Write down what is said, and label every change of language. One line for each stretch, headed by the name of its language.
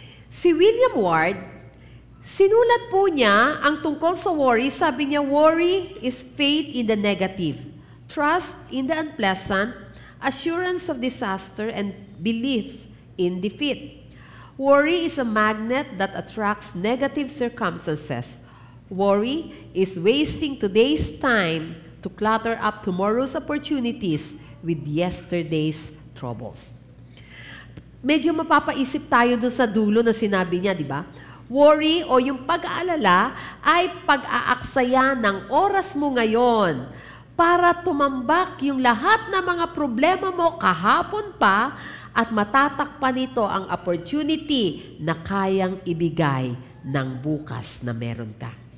Filipino: Si William Ward, sinulat po niya ang tungkol sa worry. Sabi niya,
English: worry is faith in the negative, trust in the unpleasant, assurance of disaster, and belief in defeat. Worry is a magnet that attracts negative circumstances. Worry is wasting today's time to clutter up tomorrow's opportunities with yesterday's troubles.
Filipino: Medyo mapapaisip tayo doon sa dulo na sinabi niya, di ba? Worry o yung pag-aalala ay pag-aaksaya ng oras mo ngayon para tumambak yung lahat ng mga problema mo kahapon pa at matatakpan nito ang opportunity na kayang ibigay ng bukas na meron ka.